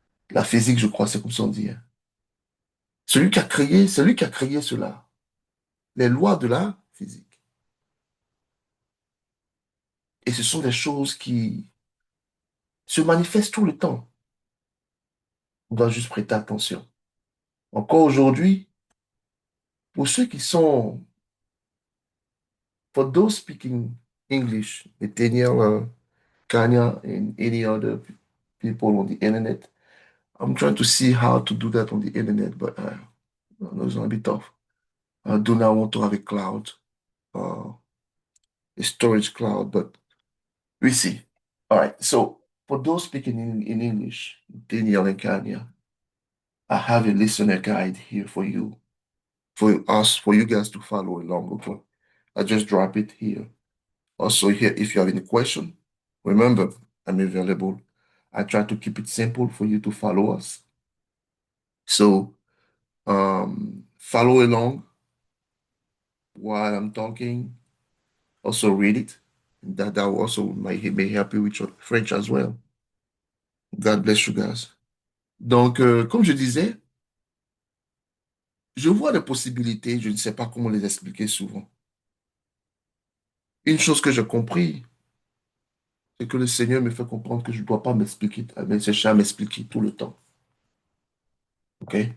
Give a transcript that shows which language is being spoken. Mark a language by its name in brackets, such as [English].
[French] La physique, je crois, c'est comme ça on dit, hein. Celui qui a créé cela, les lois de la physique. Et ce sont des choses qui se manifestent tout le temps. On doit juste prêter attention. Encore aujourd'hui, pour ceux qui sont, [English] for those speaking English, Nathaniel, Kanya, and any other people on the internet, I'm trying to see how to do that on the internet, but I know it's going to be tough. Do not want to have a cloud, uh, a storage cloud, but we see. All right. So for those speaking in English, Daniel and Kanya, I have a listener guide here for us, for you guys to follow along. Okay. I just drop it here. Also here, if you have any question, remember, I'm available. I try to keep it simple for you to follow us. So follow along while I'm talking. Also read it. That also may help you with your French as well. God bless you guys. [French] Donc, comme je disais, je vois des possibilités, je ne sais pas comment les expliquer souvent. Une chose que j'ai compris, c'est que le Seigneur me fait comprendre que je ne dois pas m'expliquer, mais chercher à m'expliquer tout le temps. OK?